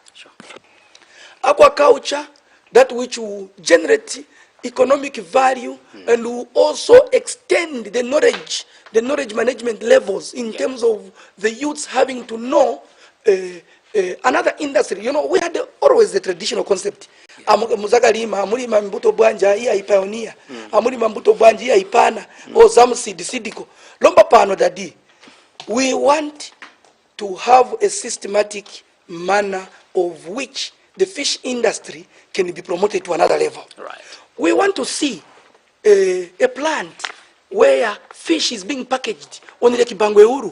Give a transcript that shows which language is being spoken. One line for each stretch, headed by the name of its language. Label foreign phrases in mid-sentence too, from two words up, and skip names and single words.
English: Aquaculture, that which will generate economic value and will also extend the knowledge management levels in terms of the youths having to know another industry. You know, we had always the traditional concept.
Nyanja: Muzagalima, amulima mbuto bwanja iya ipioneer, amulima mbuto bwanja iya ipana, o zamseed sidiko.
Bemba: Lomba pano dadi.
English: We want to have a systematic manner of which the fish industry can be promoted to another level. Right. We want to see a plant where fish is being packaged on Lake Bangweuru.